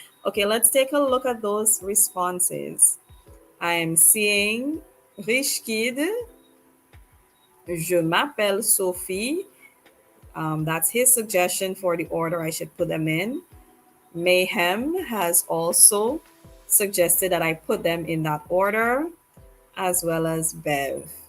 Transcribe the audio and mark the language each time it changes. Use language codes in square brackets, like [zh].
[en] Okay, let's take a look at those responses. I'm seeing Rich Kid, [fr] Je m'appelle Sophie. [en] That's his suggestion for the order I should put them in. Mayhem has also suggested that I put them in that order, as well as Bev.